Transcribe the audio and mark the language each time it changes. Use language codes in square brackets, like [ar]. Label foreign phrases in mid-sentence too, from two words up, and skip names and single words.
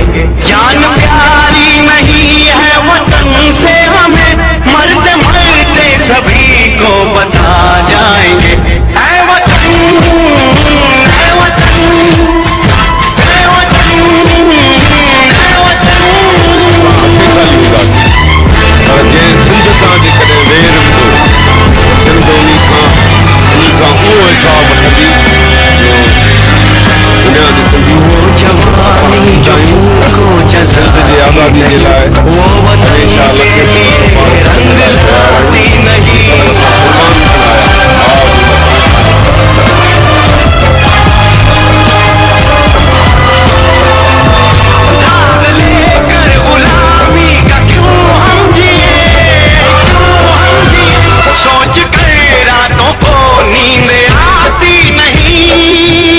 [hi] जान प्यारी नहीं है वतन से हमें, मरते मरते सभी को बता जाएंगे। ऐ वतन, ऐ वतन, ऐ वतन, ऐ वतन। [sd] जंहिं सिंध सां जेकॾहिं वेर हूंदो, सिंध उन्खां उहो हिसाब वठंदी जो दुनिया ॾिसंदी। वो जवानी जो को सिंध जे आज़ादी जे लाइ [hi] वो हमेशा के लिए रंग लाती नहीं। दाग लेकर गुलामी का क्यों हम जिए, सोच कर रातों को नींद आती नहीं।